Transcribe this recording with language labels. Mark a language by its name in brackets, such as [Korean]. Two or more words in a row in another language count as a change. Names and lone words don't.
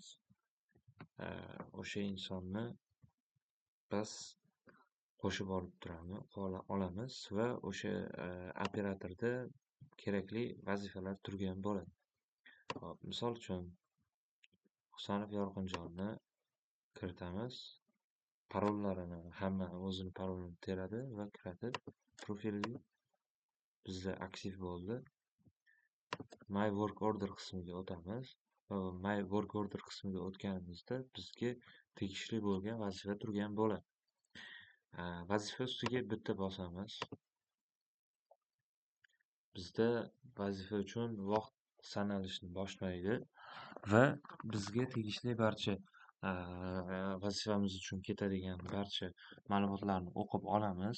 [Uzbek] O'sha insonni biz qo'shib olamiz va o'sha operatorda kerakli vazifalar turgan bo'ladi. Hop, misol uchun Husanov Yorqinjonni kiritamiz. Parollarini hamma o'zini parolini teradi va kiritib, profili bizda aktiv bo'ldi. [English] My work order [Uzbek] qismiga o'tamiz va [English] My work order [Uzbek] qismiga o'tganimizda bizga tegishli bo'lgan vazifa turgan bo'ladi. Vazifa ustiga bitta bosamiz. Bizda vazifa uchun vaqt sanalishni boshlaydi va bizga tegishli barcha vazifamiz uchun ketadigan barcha ma'lumotlarni o'qib olamiz.